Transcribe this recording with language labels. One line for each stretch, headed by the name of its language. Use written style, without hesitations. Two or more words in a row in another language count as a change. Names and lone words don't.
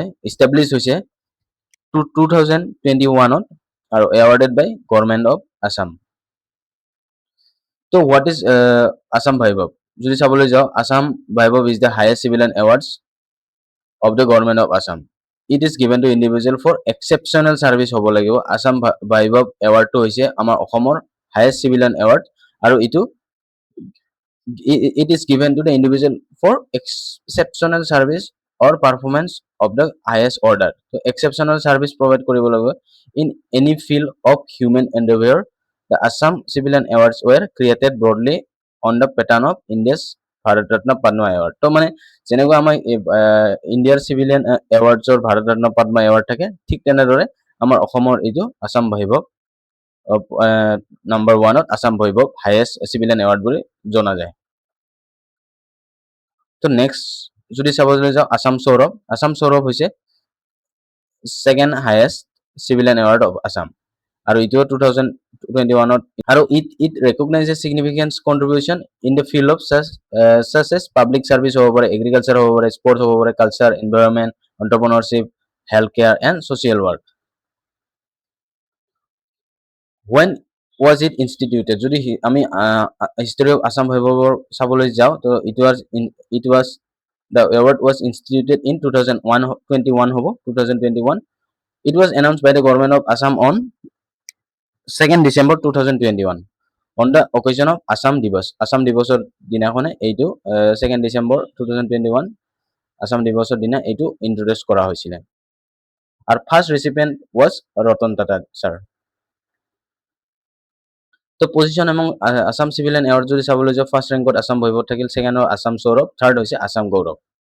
English: ইষ্টাব্লিছ
Assamese: হৈছে 2021 আৰু
English: awarded by Government of Assam. so what is Asom Baibhav?
Assamese: যদি চাবলৈ যাওঁ,
English: Asom Baibhav is the highest civilian awards of the Government of Assam. it is given to individual for exceptional service
Assamese: হ'ব লাগিব। আসাম বৈভৱ এৱাৰ্ডটো হৈছে আমাৰ অসমৰ
English: highest civilian award
Assamese: আৰু এইটো
English: it is given to the individual for exceptional service or performance of the highest order. So exceptional service provide
Assamese: কৰিব লাগিব
English: in any field of human endeavor. The Assam Civilian Awards were created broadly on the pattern of India's Bharat Ratna Padma Award.
Assamese: তো মানে যেনেকুৱা আমাৰ
English: India's civilian awards
Assamese: ভাৰত ৰত্ন পদ্মা এৱাৰ্ড থাকে, ঠিক তেনেদৰে আমাৰ অসমৰ এইটো আসাম বৈভৱ নাম্বাৰ 1ত আসাম বৈভৱ
English: highest civilian award
Assamese: বুলি জনা যায়। তো নেক্সট যদি চাবলৈ যাওঁ আসাম সৌৰভ। আসাম সৌৰভ হৈছে
English: second highest civilian award of Assam
Assamese: আৰু এইটো 2021 আৰু
English: it recognizes significant contribution in the field of such as public service
Assamese: হ'ব পাৰে,
English: এগ্ৰিকালচাৰ
Assamese: হ'ব পাৰে,
English: স্পৰ্টছ
Assamese: হ'ব পাৰে,
English: culture, environment, entrepreneurship, health care and social work. when was it instituted?
Assamese: যদি আমি
English: history of Asom Baibhav
Assamese: চাবলৈ যাওঁ, তো
English: it was the award was instituted in 2021 হ'ব 2021. It was announced by the government of Assam on 2nd December 2021 on the occasion of Assam Divas.
Assamese: Assam Divasৰ দিনাখনে এইটো 2nd December 2021 Assam Divasৰ দিনা এইটো ইন্ট্ৰডিউচ কৰা হৈছিলে।
English: আৰু first recipient was ৰতন টাটা ছাৰ।
Assamese: তো
English: position among Assam civilian award
Assamese: যদি চাবলৈ যাওঁ,
English: first rank
Assamese: আসাম বৈভৱ থাকিল, ছেকেণ্ড আসাম সৌৰভ, থাৰ্ড হৈছে আসাম গৌৰৱ।